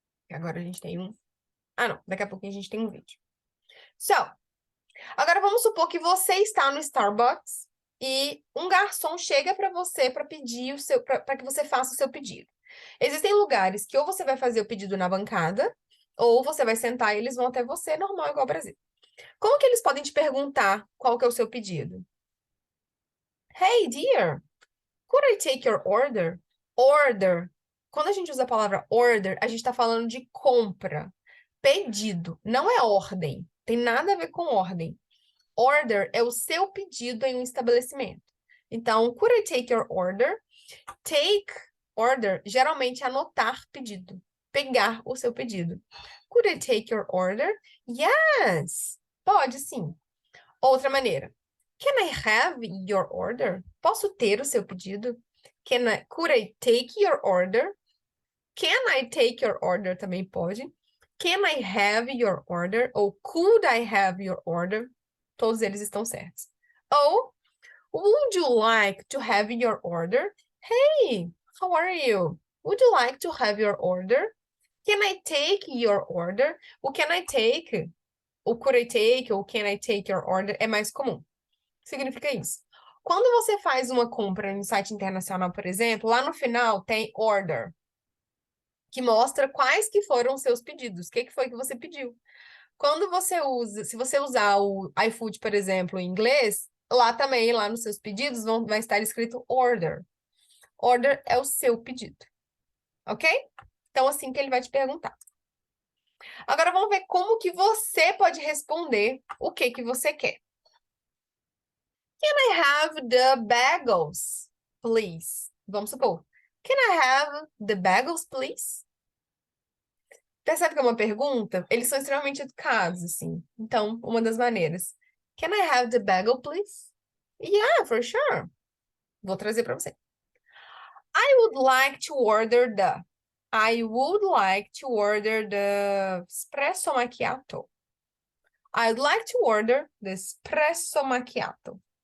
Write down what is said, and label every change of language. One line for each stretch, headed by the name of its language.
Portuguese: Agora a gente tem um. Ah, não. Daqui a pouquinho a gente tem um vídeo. So, agora vamos supor que você está no Starbucks e um garçom chega para você para pedir o seu, para que você faça o seu pedido. Existem lugares que ou você vai fazer o pedido na bancada, ou você vai sentar e eles vão até você, normal, igual ao Brasil. Como que eles podem te perguntar qual que é o seu pedido?
English: Hey, dear, could I take your order? Order.
Portuguese: Quando a gente usa a palavra order, a gente está falando de compra. Pedido, não é ordem. Tem nada a ver com ordem. Order é o seu pedido em um estabelecimento.
English: Então, could I take your order? Take order,
Portuguese: geralmente é anotar pedido. Pegar o seu pedido.
English: Could I take your order?
Portuguese: Yes. Pode sim. Outra maneira.
English: Can I have your order?
Portuguese: Posso ter o seu pedido?
English: Could I take your order? Can I take your order
Portuguese: também pode.
English: Can I have your order? Ou could I have your order?
Portuguese: Todos eles estão certos.
English: Ou, would you like to have your order? Hey, how are you? Would you like to have your order? Can I take your order?
Portuguese: O can I take, o could I take, ou
English: can I take your order
Portuguese: é mais comum. Significa isso. Quando você faz uma compra no site internacional, por exemplo, lá no final tem order, que mostra quais que foram os seus pedidos, o que foi que você pediu. Quando você usa, se você usar o iFood, por exemplo, em inglês, lá também, lá nos seus pedidos, vai estar escrito order. Order é o seu pedido, ok? Então, assim que ele vai te perguntar. Agora, vamos ver como que você pode responder o que você quer.
English: Can I have the bagels, please?
Portuguese: Vamos supor.
English: Can I have the bagels, please?
Portuguese: Percebe que é uma pergunta? Eles são extremamente educados, assim. Então, uma das maneiras.
English: Can I have the bagel, please? Yeah, for sure.
Portuguese: Vou trazer para você.
English: I would like to order the. I would like to order the espresso macchiato. I'd like to order the espresso macchiato.